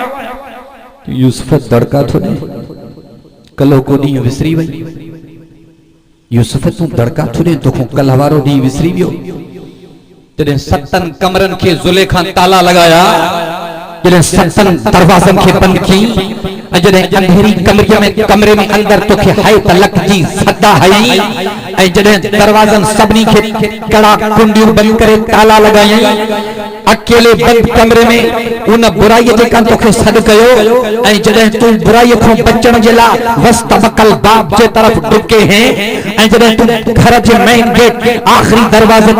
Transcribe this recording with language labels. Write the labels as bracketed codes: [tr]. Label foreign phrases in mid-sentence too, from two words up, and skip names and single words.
[sd] यूसुफ दड़का थो ॾे, कल्ह को ॾींहुं विसरी वई, यूसुफ तूं दड़का थो ॾे, तोखां कल्ह वारो ॾींहुं विसरी वियो। तॾहिं 7 कमरनि खे ज़ुलेखा ताला लॻाया, जॾहिं 7 दरवाज़नि खे बंदि कई, जॾहिं अंधेरी कमरे में अंदर तोखे हाय तलक जी सदा हई, ऐं जॾहिं दरवाज़नि सभिनी खे कड़ा कुंडियूं बंदि करे ताला लॻायई, अकेले बंद कमरे में उन बुराई जेका तोखे सॾु कयो, ऐं जॾहिं तूं बुराई खां बचण जे लाइ [ar] واستبقا الباب [sd] जे तरफ़ डुके हैं, ऐं जॾहिं तूं घर जे [en] main gate [sd] आख़िरी दरवाज़े